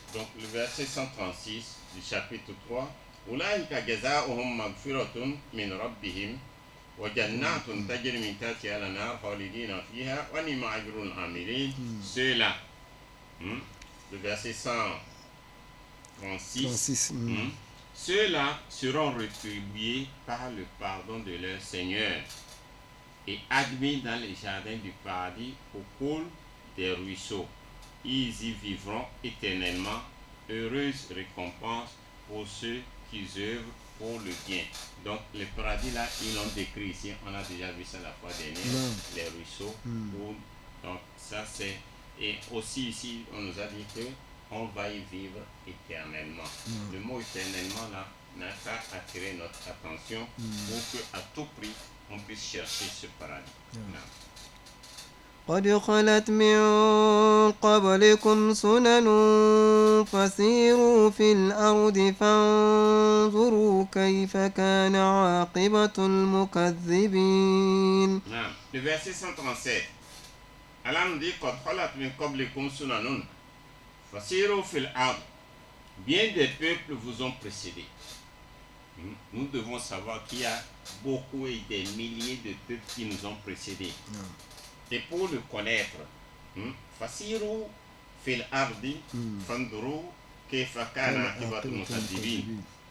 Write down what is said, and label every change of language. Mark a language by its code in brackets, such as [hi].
[fr] Donc le verset 136 du chapitre 3. [ar] أولئك جزاؤهم مغفرة من ربهم وجنات تجري من تحتها الأنهار خالدين فيها ونعم أجر العاملين. [fr] Ceux-là, le verset 136, ceux-là seront rétribués par le pardon de leur Seigneur et admis dans les jardins du paradis au cours des ruisseaux. Ils y vivront éternellement. Heureuse récompense pour ceux qui œuvrent pour le bien. Donc le paradis là, ils l'ont décrit ici, on a déjà vu ça la fois dernière, les ruisseaux. Donc ça c'est, et aussi ici on nous a dit que on va y vivre éternellement. Le mot éternellement là n'a qu'à attirer notre attention pour qu'à tout prix on puisse chercher ce paradis. [ar] قد خلت من قبلكم سنن فسيروا في الأرض فانظروا كيف كان عاقبة المكذبين. [fr] Le verset 137. Allah nous dit [ar] قد خلت من قبلكم سنن فسيروا في الأرض. [fr] Bien des peuples vous ont précédé. Nous devons savoir qu'il y a beaucoup et des milliers de peuples qui nous ont précédés. Et pour le connaître, [ar] Fasiru fil ardi fanduru kayfa kana aqibatul mukadzibin.